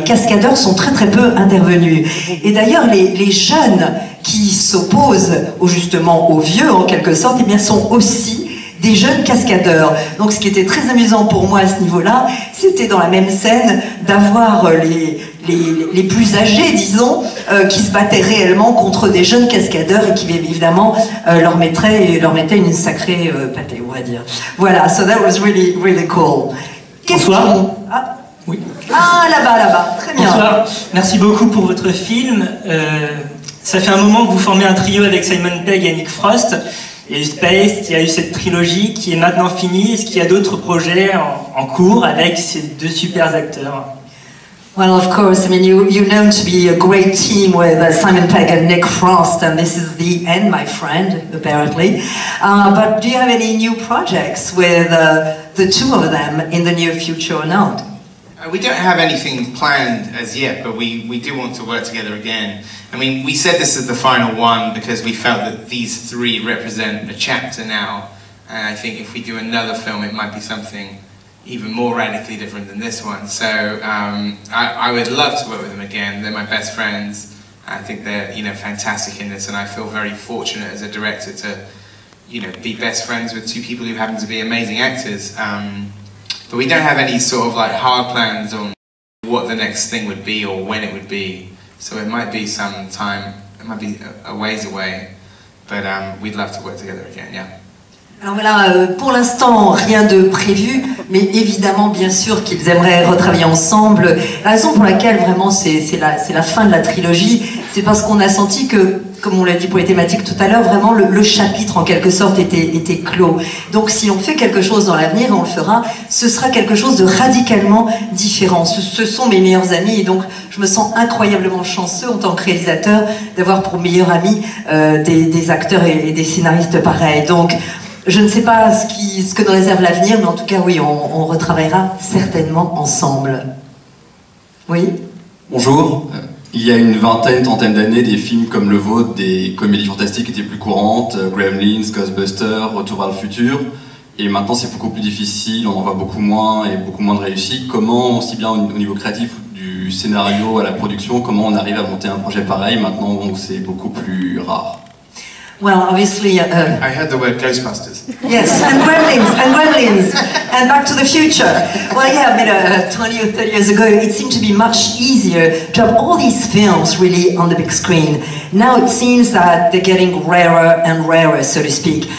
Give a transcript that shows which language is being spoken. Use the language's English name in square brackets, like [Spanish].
[French] Les cascadeurs sont très très peu intervenus. Et d'ailleurs, les jeunes qui s'opposent justement aux vieux, en quelque sorte, eh bien sont aussi des jeunes cascadeurs. Donc ce qui était très amusant pour moi à ce niveau-là, c'était dans la même scène d'avoir les plus âgés, disons, qui se battaient réellement contre des jeunes cascadeurs et qui évidemment leur mettaient une sacrée pâtée, on va dire. [English] Voilà, so that was really, really cool. [French] Bonsoir. Oui. Ah, là-bas, très bien. Bonsoir, merci beaucoup pour votre film. Ça fait un moment que vous formez un trio avec Simon Pegg et Nick Frost. Il y a eu Space, il y a eu cette trilogie qui est maintenant finie. Est-ce qu'il y a d'autres projets en cours avec ces 2 super acteurs? [English] Well, of course, I mean, you're known to be a great team with Simon Pegg and Nick Frost, and this is the end, my friend, apparently. But do you have any new projects with the 2 of them in the near future or not? We don't have anything planned as yet, but we do want to work together again. I mean, we said this is the final one because we felt that these 3 represent a chapter now, and I think if we do another film, it might be something even more radically different than this one. So I would love to work with them again. They're my best friends. I think they're, you know, fantastic in this, and I feel very fortunate as a director to, you know, be best friends with 2 people who happen to be amazing actors. But we don't have any sort of like hard plans on what the next thing would be or when it would be. So it might be some time, it might be a ways away, but we'd love to work together again, yeah. [French] Alors voilà, pour l'instant, rien de prévu, mais évidemment, bien sûr qu'ils aimeraient retravailler ensemble. La raison pour laquelle, vraiment, c'est la fin de la trilogie, c'est parce qu'on a senti que, comme on l'a dit pour les thématiques tout à l'heure, vraiment, le chapitre, en quelque sorte, était clos. Donc, si on fait quelque chose dans l'avenir, et on le fera, ce sera quelque chose de radicalement différent. Ce sont mes meilleurs amis, et donc, je me sens incroyablement chanceux, en tant que réalisateur, d'avoir pour meilleurs amis des acteurs et des scénaristes pareils. Donc, je ne sais pas ce que nous réserve l'avenir, mais en tout cas, oui, on retravaillera certainement ensemble. Oui? Bonjour. Il y a une vingtaine, trentaine d'années, des films comme le vôtre, des comédies fantastiques étaient plus courantes, Gremlins, Ghostbusters, Retour vers le futur. Et maintenant, c'est beaucoup plus difficile, on en voit beaucoup moins et beaucoup moins de réussite. Comment, aussi bien au niveau créatif, du scénario à la production, comment on arrive à monter un projet pareil maintenant où c'est beaucoup plus rare? [English] Well, obviously... I heard the word Ghostbusters. Yes, and Gremlins, and Back to the Future. Well, yeah, I mean, 20 or 30 years ago, it seemed to be much easier to have all these films really on the big screen. Now it seems that they're getting rarer and rarer, so to speak.